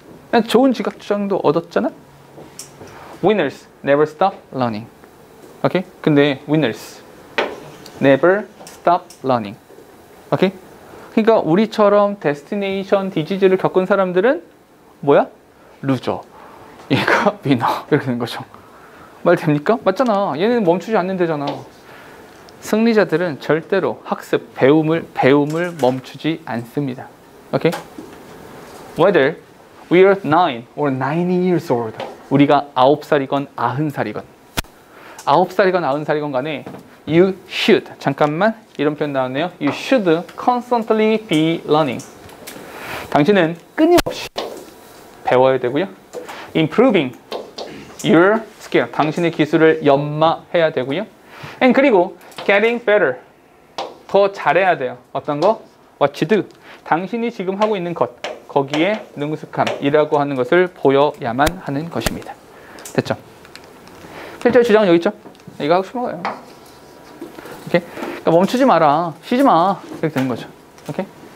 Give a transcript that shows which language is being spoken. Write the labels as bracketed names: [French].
[Korean] 난 좋은 지각장도 얻었잖아. [English] Winners never stop learning. [Korean] 오케이? 근데 [English] winners never stop learning. [Korean] 오케이? 그러니까 우리처럼 데스티네이션 디지즈를 겪은 사람들은 뭐야? 루저. 얘가 위너. 이렇게 되는 거죠. 말 됩니까? 맞잖아. 얘는 멈추지 않는다잖아. 승리자들은 절대로 학습, 배움을 멈추지 않습니다. 오케이? [English] Whether we are 9 or 90 years old. [Korean] 우리가 9살이건 90살이건 9살이건 90살이건 간에 [English] you should [Korean] 잠깐만 이런 표현 나왔네요. [English] You should constantly be learning. [Korean] 당신은 끊임없이 배워야 되고요. [English] Improving your skill. [Korean] 당신의 기술을 연마해야 되고요. [English] And [Korean] 그리고 [English] getting better. [Korean] 더 잘해야 돼요. 어떤 거? [English] What you do. [Korean] 당신이 지금 하고 있는 것. 거기에 능숙함이라고 하는 것을 보여야만 하는 것입니다. 됐죠? 필자의 주장은 여기 있죠? 이거 하고 싶은 거예요. 오케이? 그러니까 멈추지 마라. 쉬지 마. 이렇게 되는 거죠. 오케이?